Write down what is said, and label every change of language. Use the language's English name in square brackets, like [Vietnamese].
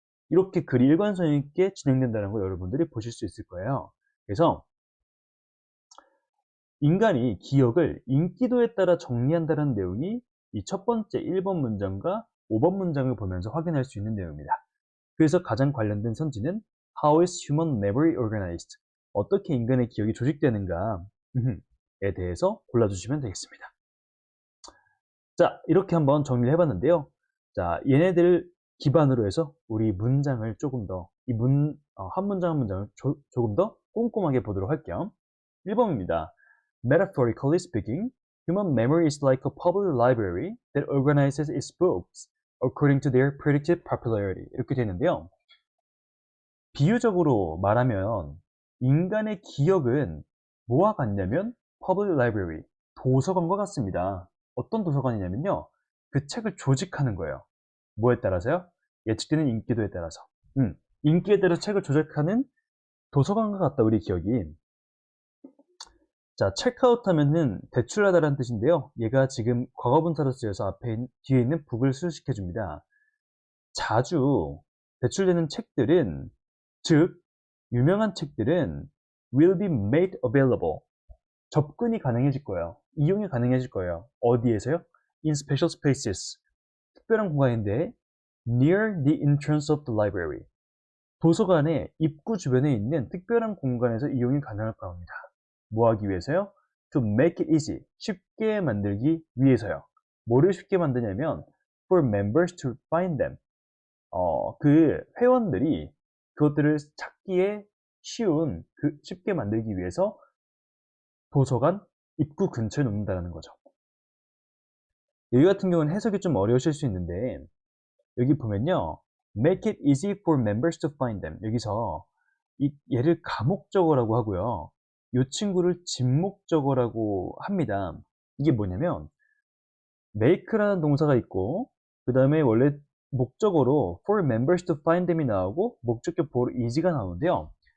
[Korean] 이렇게 글이 일관성 있게 진행된다는 걸 여러분들이 보실 수 있을 거예요. 그래서 인간이 기억을 인기도에 따라 정리한다는 내용이 이 첫 번째 1번 문장과 5번 문장을 보면서 확인할 수 있는 내용입니다. 그래서 가장 관련된 선지는 [English] How is human memory organized? [Korean] 어떻게 인간의 기억이 조직되는가? 에 대해서 골라주시면 되겠습니다. 자, 이렇게 한번 정리를 해봤는데요. 자, 얘네들을 기반으로 해서 우리 문장을 조금 더, 한 문장 한 문장을 조금 더 꼼꼼하게 보도록 할게요. 1번입니다. [English] Metaphorically speaking, human memory is like a public library that organizes its books according to their predicted popularity. [Korean] 이렇게 되는데요. 비유적으로 말하면 인간의 기억은 뭐와 같냐면 [English] public library, [Korean] 도서관과 같습니다. 어떤 도서관이냐면요. 그 책을 조직하는 거예요. 뭐에 따라서요? 예측되는 인기도에 따라서. 인기에 따라 책을 조직하는 도서관과 같다, 우리 기억이. 자, 체크아웃 하면은 대출하다라는 뜻인데요. 얘가 지금 과거분사로 쓰여서 뒤에 있는 북을 수식해 줍니다. 자주 대출되는 책들은, 즉 유명한 책들은 [English] will be made available. [Korean] 접근이 가능해질 거예요. 이용이 가능해질 거예요. 어디에서요? [English] In special spaces. [Korean] 특별한 공간인데 [English] near the entrance of the library. [Korean] 도서관의 입구 주변에 있는 특별한 공간에서 이용이 가능할 겁니다. 뭐 하기 위해서요? [English] To make it easy. [Korean] 쉽게 만들기 위해서요. 뭐를 쉽게 만드냐면 [English] for members to find them. [Korean] 그 회원들이 그것들을 찾기에 쉬운, 쉽게 만들기 위해서 도서관 입구 근처에 놓는다는 거죠. 여기 같은 경우는 해석이 좀 어려우실 수 있는데 여기 보면요. [English] Make it easy for members to find them. [Korean] 여기서 얘를 가목적어라고 하고요. 이 친구를 진목적어라고 합니다. 이게 뭐냐면 make라는 동사가 있고 그 다음에 원래 목적어로 [English] for members to find them [Korean] 이 나오고 목적격 [English] for easy [Korean] 가 나오는데요.